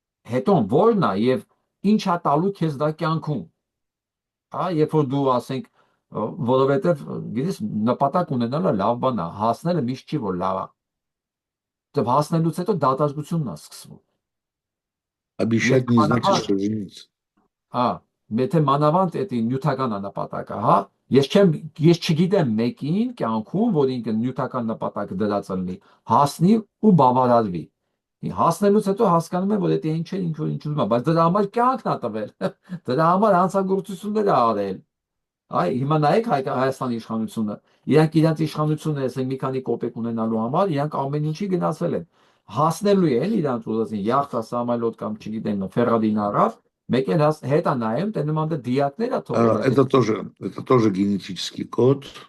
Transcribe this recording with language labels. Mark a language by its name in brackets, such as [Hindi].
[Armenian] Հետո որն է եւ ինչ է տալու քեզ դա կյանքում։ Երբ որ դու ասենք, որովհետեւ գիտես նպատակ ունենալը լավ բան է, հասնելը միշտ չի որ լավ է։ Դե հասնելուց հետո դատարկությունն է սկսվում։ [Russian] Обещать не значит, что жениться. [Armenian] Եթե մանավանդ էդի նյութական նպատակը, ես չգիտեմ մեկին կյանքում, որ ինքը նյութական նպատակ դրած լինի, հասնի ու բավարարվի։ Հասնելուց հետո հասկանում եմ, որ դա ինչ է, ինչ որ ինչ ուզում է, բայց դրա համար կյանքն է տվել։ Դրա համար հանցագործություններ է արել։ Հիմա նայեք Հայաստանի իշխանությունը, իրանք իշխանությունը, ասենք մի քանի կոպեկ ունենալու համար, իրանք ամեն ինչի գնացել են։ Հասնելու են իրանք ուզածին յախտա սամալոտ կամ չգիտեմ Ֆերրարին առավ, մեկ էլ հետա նայում, թե նման դիակներ է թողել։ [Russian] Это тоже генетический код.